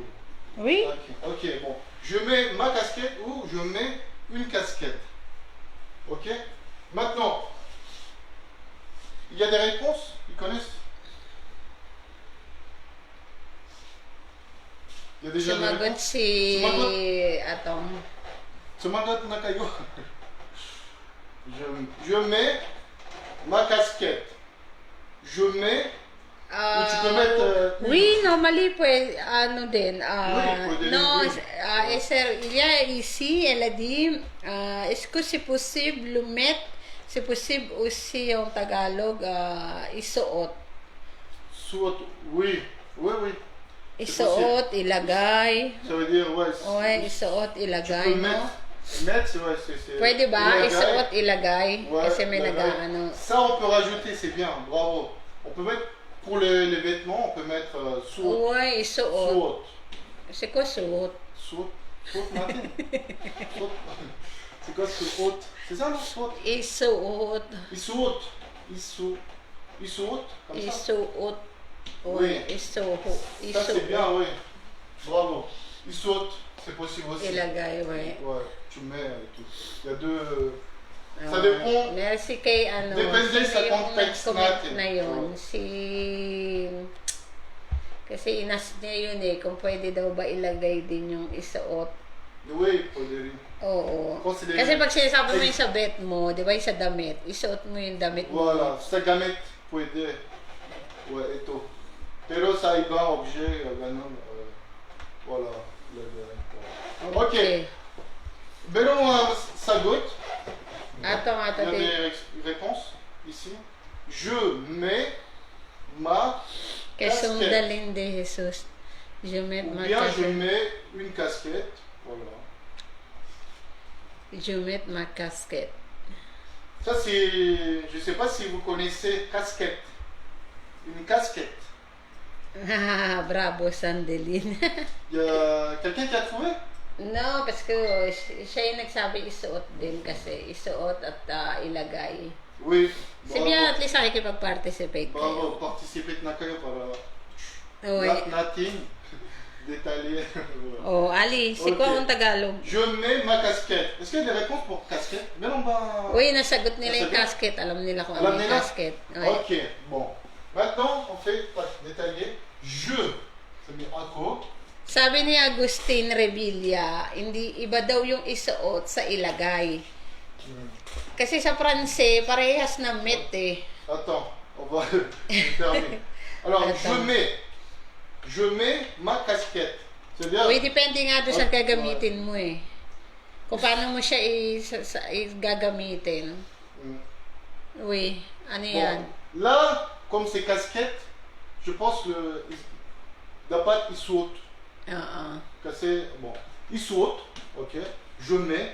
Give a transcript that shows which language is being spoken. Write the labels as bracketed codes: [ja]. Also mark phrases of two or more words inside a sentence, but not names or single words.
[fr] Oui? Ok, bon. Je mets ma casquette ou je mets une casquette. Ok? Maintenant, il y a des réponses? Ils connaissent? Il y a déjà des [tl] Sumagot [fr] réponses? si... [tl] Sumagot? Atong. Sumagot na kayo. [fr] Je mets ma casquette. Je mets... Ou tu peux mettre... Oui, [tl] normally, pues, ano din. pwede [fr] non, [tl] rin. [fr] il y a ici, elle a dit, est-ce que c'est possible le mettre, c'est possible aussi en Tagalog, isuot. [tl] Suot. [fr] Oui, oui, oui. [tl] Isuot, ilagay. [fr] Ça veut dire, ouais. Ouais, isuot, Tu [tl] ilagay, [fr] peux [tl] no? [fr] mettre, ouais, c'est... [tl] Pwede ba? ilagay. Isuot, ilagay. [fr] Ouais, [tl] Kasi may ilagay. nag-ano. [fr] Ça, on peut rajouter, c'est bien, bravo. On peut mettre, pour les vêtements, on peut mettre suot. Ouais, isuot. [tl] Suot. [fr] C'est quoi suot? [tl] Suot. Suot, Martin. Suot. [fr] C'est quoi suot? C'est ça, non? [tl] Suot. Isuot. Isuot. Isuot, [fr] comme ça. [tl] Isuot. [fr] Oui. [tl] Isuot. [fr] Ça, c'est bien, oui. Bravo. Isuot, c'est possible aussi. [tl] Ilagay, ouais. [fr] Ouais, tu mets et tout. Il y a deux... Ça [tl] Oo. [fr] dépend. [tl] Merci kay ano. Depende sino sa yung context nag-comment natin. na yun. Oo. Kasi inas niya yun eh, kung pwede daw ba ilagay din yung isuot. Oui, pwede rin. Oo. [fr] Considéré. [tl] Kasi pag sinasabi mo yung sa bet mo, di ba yung sa damit, isuot mo yung damit mo. Voilà, sa gamit pwede. Ouais, ito. Pero sa ibang objet, ganun, voilà. Ok. Meron sagot. Ato, [fr] Il y a des réponses ici. Je mets ma [tl] Kay [fr] casquette. sundalin de Jesus. Je mets Ou ma bien je casquette. mets une casquette. Voilà. Je mets ma casquette. Ça c'est... Je sais pas si vous connaissez casquette. Une casquette. Ah, bravo, Sandelin. Il y a quelqu'un qui a trouvé? No, parce que [tl] siya yung nagsabi isuot din kasi. Isuot at ilagay. [fr] Oui. Si bien [en] at least [tl] nakikipag-participate [fr] Bravo, [tl] kayo. participez na kayo para [fr] Oui. [tl] natin détailler. [fr] Oh, Ali, si Ok. [tl] ko ang Tagalog. [fr] Je mets ma casquette. Est-ce qu'il y a des réponses pour casquette? [tl] Meron ba? Uy, nasagot nila yung Nasagot? casket. Alam nila kung Alam ano yung nila? casket. [fr] Oui. Ok, bon. Maintenant, on fait détailler. Je. Ça met [tl] ako. Sabi ni Agustin Revilla, hindi iba daw yung isuot sa ilagay. Kasi sa Pranse, parehas na met eh. [fr] Attends, on va terminer. Alors, Attends. je mets ma casquette. C'est-à-dire, [tl] Uy, depende nga doon sa Okay. gagamitin mo eh. Kung paano mo siya gagamitin. Uy, ano yan? [fr] bon, là, comme c'est casquette, je pense [tl] dapat isuot. Oo. Kasi, bon, isuot, [fr] ok, je mets,